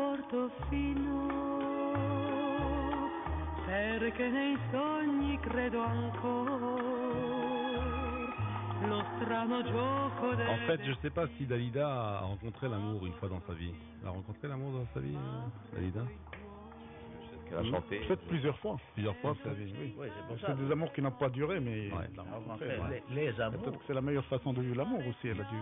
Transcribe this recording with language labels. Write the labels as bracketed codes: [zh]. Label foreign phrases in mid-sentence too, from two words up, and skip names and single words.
[it] Portofino, perché nei sogni credo ancora lo strano gioco del... [fr] En fait, je sais pas si Dalida a rencontré l'amour une fois dans sa vie. Elle a rencontré l'amour dans sa vie, Dalida? Elle a chanté. Peut-être plusieurs fois. Plusieurs fois, Dans sa vie, oui. Oui, c'est pour ça. C'est des amours qui n'ont pas duré, mais Ouais. elle a Enfin, rencontré, ouais. les amours, Peut-être que c'est la meilleure façon de vivre l'amour aussi. Elle a dû.